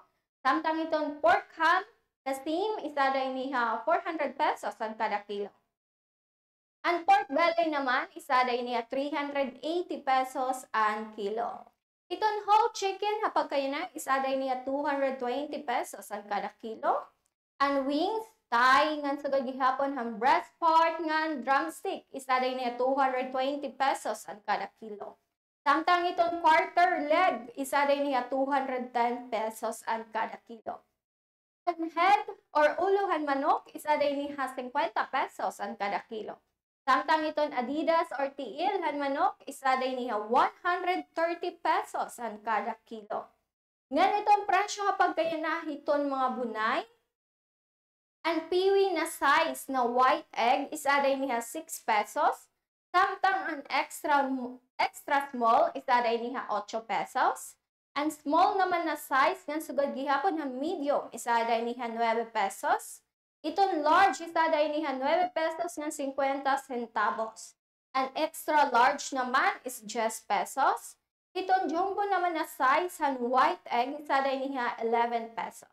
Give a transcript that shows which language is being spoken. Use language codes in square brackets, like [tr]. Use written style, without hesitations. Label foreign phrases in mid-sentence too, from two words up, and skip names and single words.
[war] Samtang iton [en] pork ham, [war] na steam, isa din niya 400 pesos ang kada kilo. Ang [en] pork belly [war] naman, isa din niya 380 pesos ang kilo. Iton [en] whole chicken, [war] kapag kayo na, isa din niya 220 pesos ang kada kilo. Ang wings, thigh ngan sa gihapon ang [en] breast part [war] ngan drumstick isa day niya 220 pesos ang kada kilo. Samtang itong [en] quarter leg [war] isa day niya 210 pesos ang kada kilo. Ang head or uluhan manok isa day niya 50 pesos ang kada kilo. Samtang itong Adidas or tiil han manok isa day niya 130 pesos ang kada kilo. Ngan itong presyo kapag kaya nahiton mga bunay. Ang piwi na size na [en] white egg, [war] isa day niya 6 pesos. Samtang ang [en] extra small, [war] isa day niya 8 pesos. Ang small naman na size, ng sugad gihapon ng medium, isa day niya 9 pesos. Itong large, isa day niya 9 pesos ng 50 centavos. Ang [en] extra large [war] naman is 10 pesos. Itong jumbo naman na size, ng [en] white egg, [war] isa day niya 11 pesos.